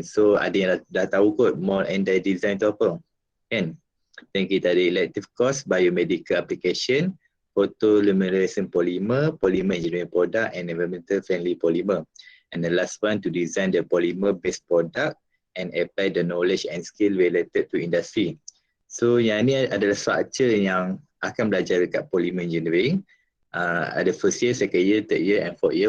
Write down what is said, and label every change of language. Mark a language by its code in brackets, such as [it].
[ms] So ada yang dah tahu kot mold and die design tu apa? Kan? [en] Then [ms] kita ada [en] elective course, biomedical application, photoluminescent polymer, polymer engineering product, and environmental friendly polymer. And the last one to design the polymer based product and apply the knowledge and skill related to industry. [ms] So yang ni adalah structure yang akan belajar dekat polymer engineering. Ada [en] first year, second year, third year and fourth year.